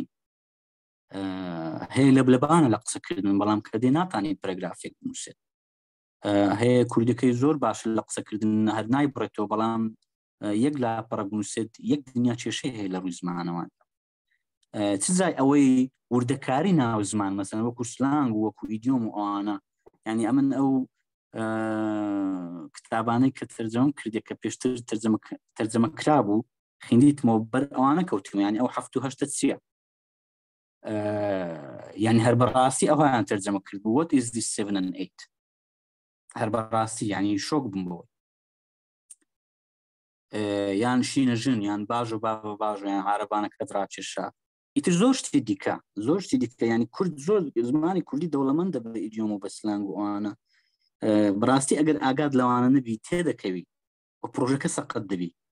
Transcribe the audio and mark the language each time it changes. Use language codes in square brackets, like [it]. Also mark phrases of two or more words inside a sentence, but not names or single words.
[ckb] هەیە لە بلەبانە لە قسەکردن بەڵام کە دێ ناتوانێت پەرەگرافێک بنووسێت هەیە کوردەکەی زۆر باش لە قسەکردن هەر نایبڕێتەوە بەڵام یەک لاپەڕە بنووسێت یەک دنیا کێشەی هەیە لە ڕووی زمانەوان چ جای ئەوەی وردەکاری ناو زمان مەسەن وەکو سلانگ و وەکو ئیدیۆم و ئەوانە ینی ئەمن ئەو کتابانەی کە تەرجەمەم کردێک کە پێشتر تەرجەمە کرابوو خوێندیتمەوە بەر ئەوانە کەوتم ینی ئەو 7-8 چییە ینی هەر بەڕاستی ئەویان تەرجەمە کرد بوو [en] what is this 7 and 8 [ckb] هەر بەڕاستی ینی شۆک بم بەوە یان شینە ژن یان باش و باش یان عارەبانەکە دراکێشا ئیتر زۆر شتی دیکە ینی کورد زۆر زمانی کوردی دەوڵەمەندە بە ئیدیۆم و بە سلانگ و ئەوانە بەڕاستی ئەگەر ئاگاد لەوانە نەبی تێدەکەوی و پرۆژەکە سەقەت دەبی